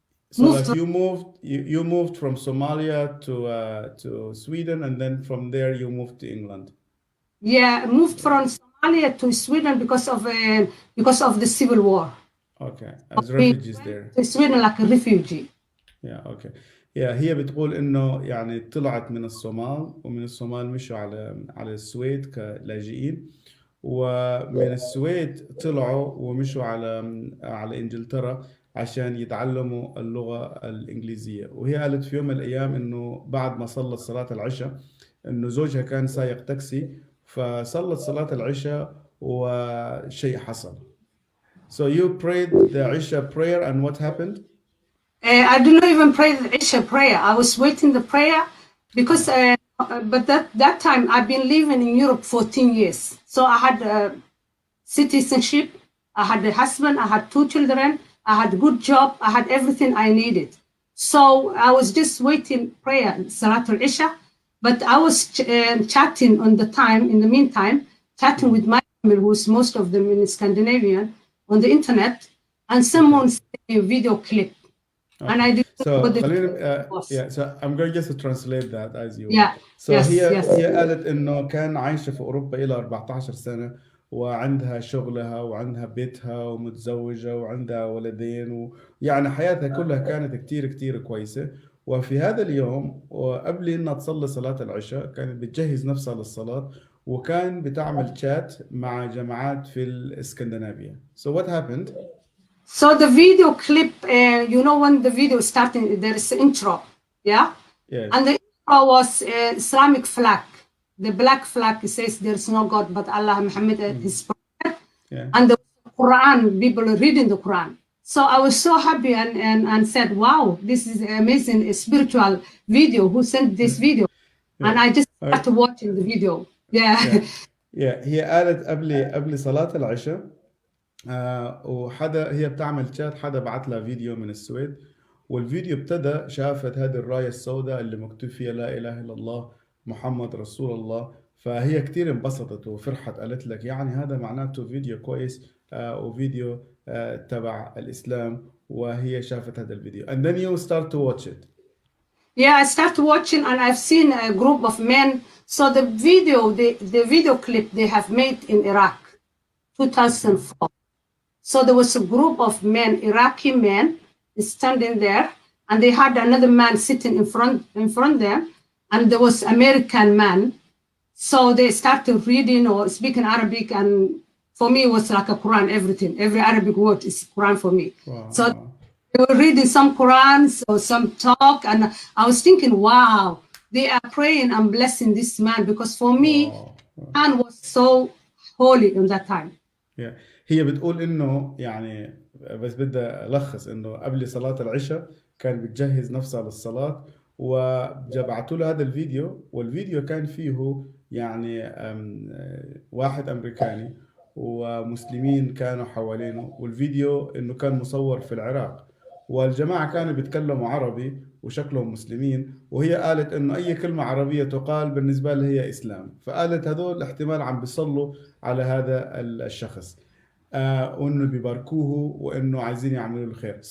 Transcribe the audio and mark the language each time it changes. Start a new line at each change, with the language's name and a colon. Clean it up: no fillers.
English: So like you moved from Somalia to Sweden, and then from there you moved to England. Yeah, moved from Somalia to Sweden because of the civil war. Okay, as refugees there. To Sweden like a refugee. Yeah, okay.
Arabic: Yeah, هي بتقول إنه يعني طلعت من الصومال، ومن الصومال مشوا على السويد كلاجئين، ومن السويد طلعوا ومشوا على إنجلترا عشان يتعلموا اللغة الإنجليزية. وهي قالت في يوم من الأيام إنه بعد ما صلت صلاة العشاء إنه زوجها كان سايق تاكسي، فصلت صلاة العشاء وشيء حصل.
English: So you prayed the Isha prayer, and what happened? I did not even pray the Isha prayer. I was waiting the prayer because, but that time I've been living in Europe 14 years. So I had citizenship, I had a husband, I had 2 children, I had a good job, I had everything I needed. So I was just waiting prayer, Salatul Isha. But I was chatting in the meantime, chatting with my family, who's most of them in Scandinavian, on the internet, and someone sent me a video clip. Okay. And I didn't know what the video was. Yeah, so I'm going just to translate that as you. Yeah. So yes,
Arabic: هي قالت إنه كان عايشة في أوروبا إلى 14 سنة، وعندها شغلها وعندها بيتها ومتزوجة وعندها ولدين، ويعني حياتها كلها كانت كتير كويسة. وفي هذا اليوم وقبل إنها تصلي صلاة العشاء كانت بتجهز نفسها للصلاة، وكان بتعمل شات مع جماعات في الإسكندنافيا.
English: So what happened? So the video clip, when the video is starting, there is an intro, yeah? Yes. And the intro was Islamic flag. The black flag says there's no God but Allah, Muhammad, his prophet. Yeah. And the Quran, people are reading the Quran. So I was so happy and said, wow, this is amazing, a spiritual video. Who sent this video? Yeah. And I just started watching the video. Yeah.
Arabic: هي قالت قبل صلاة العشاء وحدا هي بتعمل شات، حدا بعت لها فيديو من السويد، والفيديو ابتدى شافت هذه الراية السوداء اللي مكتوب فيها لا إله إلا الله محمد رسول الله. فهي كتير انبسطت وفرحت، قالت لك يعني هذا معناته فيديو كويس وفيديو تبع الإسلام، وهي شافت هذا الفيديو.
English: And then you start to watch it. Yeah, I started watching and I've seen a group of men. So the video clip they have made in Iraq, 2004. So there was a group of men, Iraqi men, standing there, and they had another man sitting in front of them, and there was American man. So they started reading or speaking Arabic, and for me it was like a Quran, everything. Every Arabic word is Quran for me. Wow. So they were reading some Qurans or some talk, and I was thinking, wow, they are praying and blessing this man, because for me, Quran was so holy in that time.
Arabic: Yeah. هي بتقول إنه يعني بس بدي ألخص إنه قبل صلاة العشاء كان بتجهز نفسها للصلاة، وجبعتوا له هذا الفيديو، والفيديو كان فيه يعني واحد أمريكاني ومسلمين كانوا حوالينه، والفيديو إنه كان مصور في العراق، والجماعة كانوا بيتكلموا عربي وشكلهم مسلمين، وهي قالت إنه أي كلمة عربية تقال بالنسبة لها هي إسلام، فقالت هذول احتمال عم بيصلوا على هذا الشخص وإنه بيباركوه وإنه عايزين يعملوا له خير.